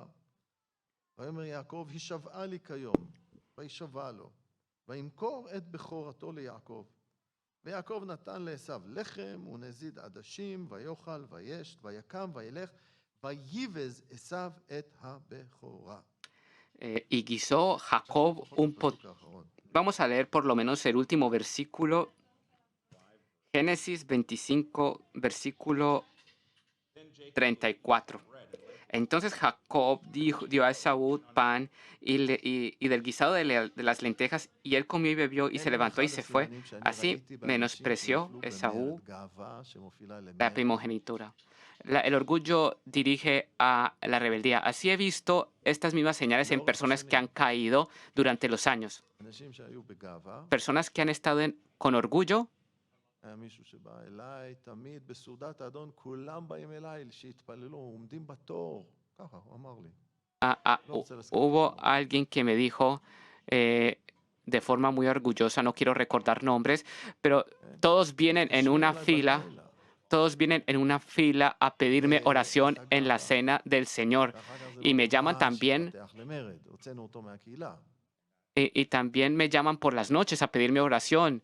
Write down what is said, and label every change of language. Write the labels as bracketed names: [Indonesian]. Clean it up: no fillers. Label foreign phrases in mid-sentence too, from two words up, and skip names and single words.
[Hebrew] ויאמר יעקב, הישבעה לי כיום, וישבע לו, וימכור את בכורתו ליעקב. ויעקב נתן לעשיו לחם ונזיד עדשים, ויאכל וישת, ויקם וילך, ויבז עשיו את הבכורה. [Spanish] Y guisó Jacob un poco. Vamos a leer por lo menos el último versículo. Génesis 25, versículo 34. Entonces Jacob dio a Esaú pan y del guisado de las lentejas, y él comió y bebió y se levantó y se fue. Así menospreció Esaú la primogenitura. El orgullo dirige a la rebeldía. Así he visto estas mismas señales en personas que han caído durante los años. [Hebrew] אנשים שהיו בגאווה, [Spanish] Personas que han estado con orgullo. [Hebrew] היה מישהו שבא אליי, תמיד בסעודת האדון, כולם באים אליי שיתפללו, עומדים בתור. ככה, הוא אמר לי. [Spanish] Hubo alguien que me dijo de forma muy orgullosa, no quiero recordar nombres, pero todos vienen en una fila. Todos vienen en una fila a pedirme oración en la cena del Señor. Y me llaman también, y también me llaman por las noches a pedirme oración.